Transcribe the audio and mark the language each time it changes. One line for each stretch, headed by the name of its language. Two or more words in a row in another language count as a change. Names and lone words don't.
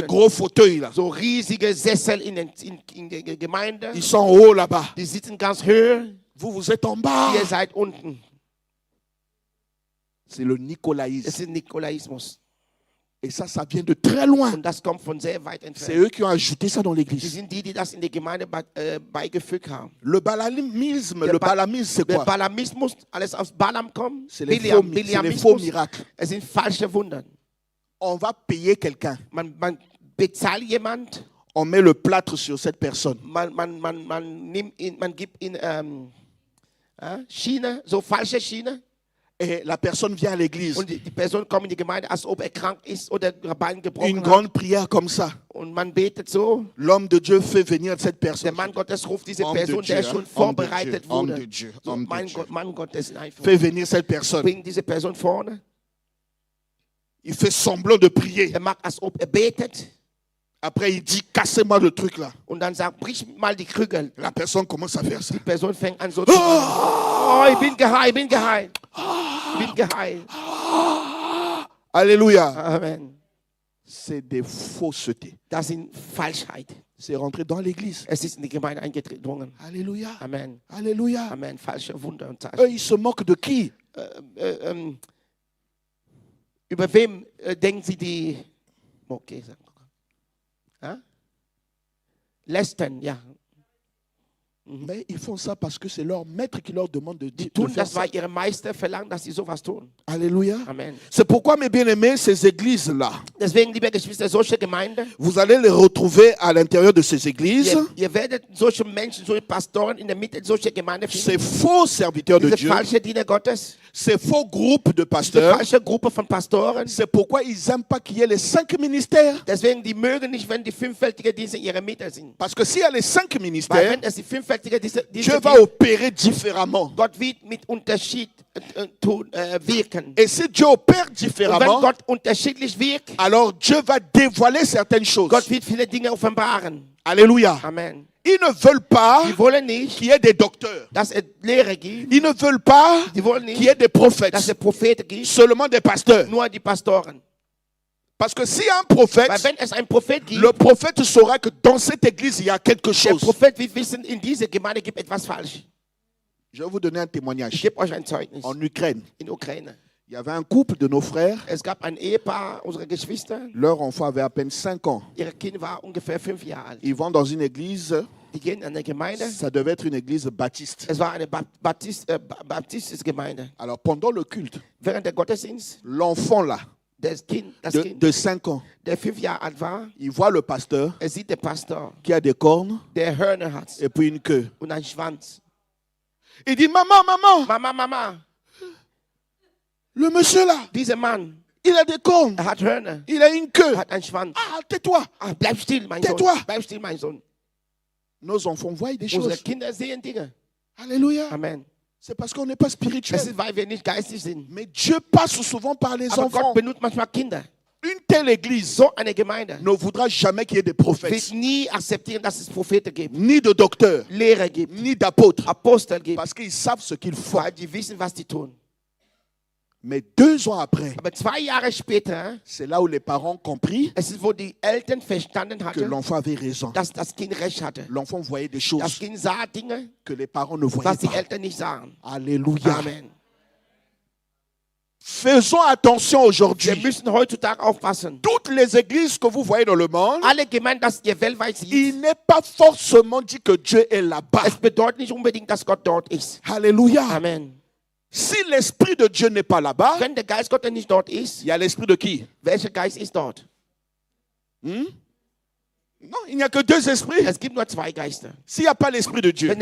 French: gros fauteuils, là.
German: So riesige Sessel in der Gemeinde.
French: Ils sont en haut là-bas.
German: Die sitzen ganz höher.
French: Vous, vous êtes en bas.
German: Ihr seid unten.
French: C'est le
German: Es
French: nicolaïsme.
German: ist Nikolaismus.
French: Et ça vient de très loin.
German: Und das kommt von sehr weit
French: C'est
German: entfernt.
French: eux qui ont ajouté ça dans
German: Die
French: l'église.
German: sind die das in die Gemeinde beigefügt haben.
French: Le balamisme,
German: Der
French: le
German: Ba-
French: balamisme, c'est
German: Der
French: quoi?
German: Balamismus, alles aus Balaam kommt.
French: C'est les faux
German: Biliamismus.
French: miracles.
German: Es sind falsche Wunder.
French: On va payer quelqu'un.
German: Man bezahlt jemand,
French: On met le plâtre sur cette personne.
German: man gibt ihn Schiene, so falsche Schiene.
French: Et la personne vient à l'église.
German: Und die Person kommt in die Gemeinde, als ob er krank ist oder Bein gebrochen
French: Une
German: hat.
French: grande prière comme ça.
German: Und man betet so.
French: L'homme de Dieu fait venir cette
German: Der
French: personne.
German: Mann Gottes ruft diese
French: Homme de
German: Person,
French: Dieu,
German: der schon
French: Homme de
German: vorbereitet
French: Dieu, Homme
German: wurde.
French: de Dieu,
German: So,
French: Homme de Dieu.
German: Mann Gottes einfach.
French: Fait venir cette personne.
German: Bringt diese Person vorne.
French: Il fait semblant de prier.
German: Er macht, als ob er betet.
French: Après, il dit, cassez-moi le truc là.
German: Und dann sagt, brich mal die Krügel.
French: La personne commence à faire ça.
German: Die Person fängt an so zu machen. Oh, ich bin geheilt, ich bin geheilt. Ich bin geheilt.
French: Alléluia. Amen. C'est des faussetés.
German: Das sind Falschheit.
French: C'est rentré dans l'église.
German: Es ist in die Gemeinde eingedrungen.
French: Alléluia. Amen. Alléluia.
German: Amen. Falsche Wunder und
French: Eux,
German: Zeichen.
French: ils se moquent de qui?
German: Über wem denken Sie die... Okay, sag mal. Ja? Lästern, ja.
French: Mais ils font ça parce que c'est leur maître qui leur demande de
German: Die
French: dire.
German: tun das, weil ihre Meister verlangen, dass sie sowas tun.
French: Alléluia. Amen. C'est pourquoi, mes bien-aimés, ces églises-là,
German: Deswegen, liebe Geschwister, solche Gemeinden,
French: vous allez les retrouver à l'intérieur de ces églises.
German: ihr werdet solche Menschen, solche Pastoren in der Mitte solcher Gemeinden finden.
French: Ces faux serviteurs de
German: Diese
French: Dieu,
German: falsche Diener Gottes,
French: ces faux groupes de
German: diese
French: pasteurs.
German: falsche Gruppe von Pastoren.
French: C'est pourquoi ils n'aiment pas qu'il y ait les 5 ministères.
German: Deswegen, die mögen nicht, wenn die fünffältige Dienste in ihrer Mitte sind.
French: Parce que s'il y a les 5
German: Weil
French: ministères,
German: wenn es die fünffältige sagt dir, diese
French: Dieu va opérer différemment.
German: Gott wird mit Unterschied wirken.
French: Et si Dieu opère
German: Und wenn
French: différemment,
German: Gott unterschiedlich wirkt,
French: alors Dieu va dévoiler certaines choses.
German: Gott wird viele Dinge offenbaren.
French: Alléluia. Amen. Ils ne veulent pas
German: Die wollen nicht,
French: qu'il y ait des docteurs.
German: dass es Lehrer gibt.
French: Ils ne veulent pas
German: Die wollen
French: qu'il y ait
German: nicht,
French: des prophètes.
German: dass es Propheten gibt.
French: Seulement des pasteurs.
German: Nur die Pastoren.
French: Parce que s'il y a un prophète,
German: Weil wenn es einen Prophet gibt,
French: le prophète saura que dans cette église, il y a quelque
German: der
French: chose.
German: Prophet wird wissen, in dieser Gemeinde gibt etwas falsch.
French: Je vais vous donner un
German: Ich
French: témoignage.
German: gebe euch ein Zeugnis.
French: En Ukraine,
German: In Ukraine.
French: il y avait un couple de nos frères.
German: Es gab ein Ehepaar, unsere Geschwister.
French: Leur enfant avait à peine 5 ans.
German: Ihr Kind war ungefähr 5 Jahre alt.
French: Ils vont dans une église.
German: Die gehen in eine Gemeinde.
French: Ça devait être une église baptiste.
German: Es war eine baptistische Gemeinde.
French: Alors pendant le culte,
German: Während der Gottesdienst,
French: l'enfant là,
German: das Kind,
French: de 5 ans,
German: der 5 Jahre alt war,
French: il voit le pasteur
German: sieht der Pastor,
French: qui a des cornes
German: der Hörner hat
French: et puis une queue.
German: und einen Schwanz.
French: Il dit, maman, maman,
German: Mama,
French: le monsieur là,
German: dieser Mann,
French: il a des cornes,
German: hat Hörner,
French: il a une queue.
German: hat einen Schwanz.
French: Ah, tais-toi.
German: Bleib still, mein Sohn.
French: Tais-toi.
German: Bleib still, mein Sohn.
French: Nos enfants voient des
German: Unsere
French: choses.
German: Kinder sehen Dinge.
French: Alléluia. Amen. C'est parce qu'on n'est pas
German: Es
French: spirituel.
German: ist, weil wir nicht geistig sind.
French: Mais Dieu passe souvent par les
German: Aber
French: enfants.
German: Gott benutzt manchmal Kinder.
French: Une telle église
German: So eine Gemeinde
French: ne voudra jamais qu'il y ait des
German: wird
French: prophètes,
German: nie akzeptieren, dass es Propheten gibt,
French: ni de docteurs,
German: Lehrer gibt,
French: ni d'apôtres.
German: Apostel gibt,
French: Parce qu'ils savent ce qu'ils font.
German: weil die wissen, was die tun.
French: Mais 2 ans après,
German: Aber 2 Jahre später,
French: c'est là où les parents ont compris
German: es ist, wo die Eltern verstanden
French: que
German: hatten,
French: l'enfant avait raison.
German: dass das Kind recht hatte.
French: L'enfant voyait des
German: Das
French: choses
German: Kind sah Dinge,
French: que les parents ne voyaient
German: was die
French: pas.
German: Eltern nicht sahen.
French: Alléluia. Amen. Faisons attention
German: Wir
French: aujourd'hui.
German: müssen heutzutage aufpassen.
French: Toutes les églises que vous voyez dans le monde,
German: Alle Gemeinden, das ihr weltweit seht,
French: il n'est pas forcément dit que Dieu est là-bas.
German: es bedeutet nicht unbedingt, dass Gott dort ist.
French: Alléluia. Amen. Si l'Esprit de Dieu n'est pas là-bas,
German: Wenn der Geist Gottes nicht dort ist,
French: il y a l'Esprit de qui?
German: welcher Geist ist dort?
French: Non, il n'y a que 2 esprits.
German: Es gibt nur 2 Geister.
French: S'il n'y a pas l'Esprit de Dieu,